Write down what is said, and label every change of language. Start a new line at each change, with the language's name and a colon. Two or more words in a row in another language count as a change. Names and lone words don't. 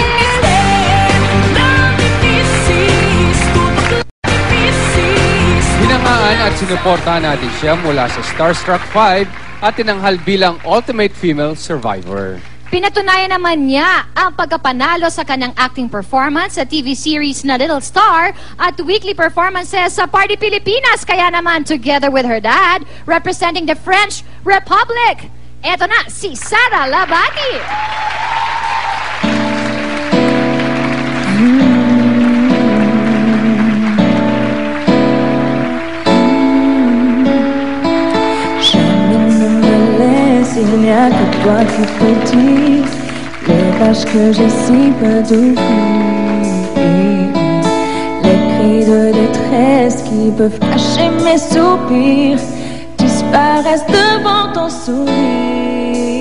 Filipino: Hinangaan at sinuportahan natin siya mula sa Starstruck 5 at tinanghal bilang Ultimate Female Survivor. Pinatunayan naman niya ang pagkapanalo sa kanyang
English: acting performance
Filipino: sa
English: TV series
Filipino: na Little Star at
English: weekly performances
Filipino: sa Party Pilipinas. Kaya naman,
English: together with her dad, representing the French Republic,
Filipino: eto na si Sara Labati.
French: Il n'y a que toi qui peux dire les pages que j'ai si peu d'ouvrir, les cris de détresse qui peuvent cacher mes soupirs disparaissent devant ton sourire.